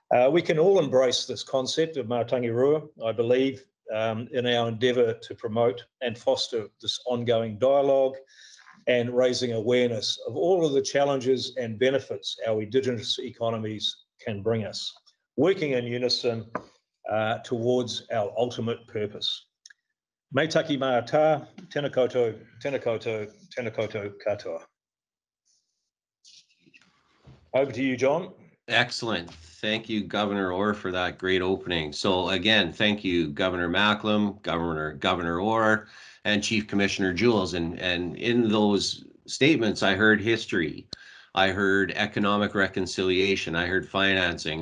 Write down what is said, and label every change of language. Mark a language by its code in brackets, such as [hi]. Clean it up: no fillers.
[en] We can all embrace this concept of mātangi rua, I believe, in our endeavour to promote and foster this ongoing dialogue and raising awareness of all of the challenges and benefits our Indigenous economies can bring us, working in unison towards our ultimate purpose. [mi] Me taki mā tā, tēnā koutou, tēnā koutou, tēnā koutou katoa. [en] Over to you, John. Excellent. Thank you, Governor Orr, for that great opening. So again, thank you, Governor Macklem, Governor Orr, and Chief Commissioner Jules. And in those statements, I heard history. I heard economic reconciliation. I heard financing.